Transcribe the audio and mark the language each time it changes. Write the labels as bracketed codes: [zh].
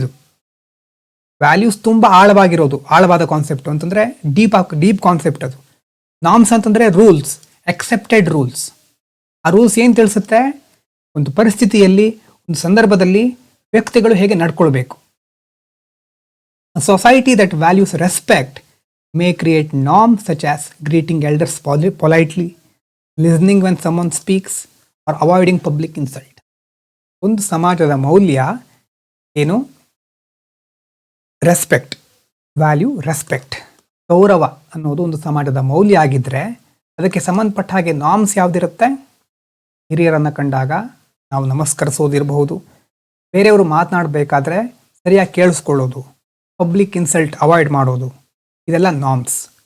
[kn] ಇದು ವ್ಯಾಲ್ಯೂಸ್ ತುಂಬ ಆಳವಾದ ಕಾನ್ಸೆಪ್ಟ್ ಅಂತಂದ್ರೆ ಡೀಪ್ ಕಾನ್ಸೆಪ್ಟ್. ಅದು ನಾರ್ಮ್ಸ್ ಅಂತಂದ್ರೆ ರೂಲ್ಸ್, ಎಕ್ಸೆಪ್ಟೆಡ್ ರೂಲ್ಸ್. ಆ ರೂಲ್ಸ್ ಏನು ತಿಳಿಸುತ್ತೆ? ಒಂದು ಪರಿಸ್ಥಿತಿಯಲ್ಲಿ, ಒಂದು ಸಂದರ್ಭದಲ್ಲಿ ವ್ಯಕ್ತಿಗಳು ಹೇಗೆ ನಡ್ಕೊಳ್ಬೇಕು. [en] A society that values respect may create norms such as greeting elders politely, listening when someone speaks, or avoiding public insult. [kn] ಒಂದು ಸಮಾಜದ ಮೌಲ್ಯ ಏನು? ರೆಸ್ಪೆಕ್ಟ್, ರೆಸ್ಪೆಕ್ಟ್, ಗೌರವ ಅನ್ನೋದು ಒಂದು ಸಮಾಜದ ಮೌಲ್ಯ ಆಗಿದ್ರೆ ಅದಕ್ಕೆ ಸಂಬಂಧಪಟ್ಟ ಹಾಗೆ ನಾರ್ಮ್ಸ್ ಯಾವುದಿರುತ್ತೆ? ಹಿರಿಯರನ್ನು ಕಂಡಾಗ ನಾವು ನಮಸ್ಕರಿಸೋದಿರಬಹುದು, ಬೇರೆಯವರು ಮಾತನಾಡಬೇಕಾದ್ರೆ ಸರಿಯಾಗಿ ಕೇಳಿಸ್ಕೊಳ್ಳೋದು, ಪಬ್ಲಿಕ್ ಇನ್ಸಲ್ಟ್ ಅವಾಯ್ಡ್ ಮಾಡೋದು, ಇದೆಲ್ಲ ನಾರ್ಮ್ಸ್.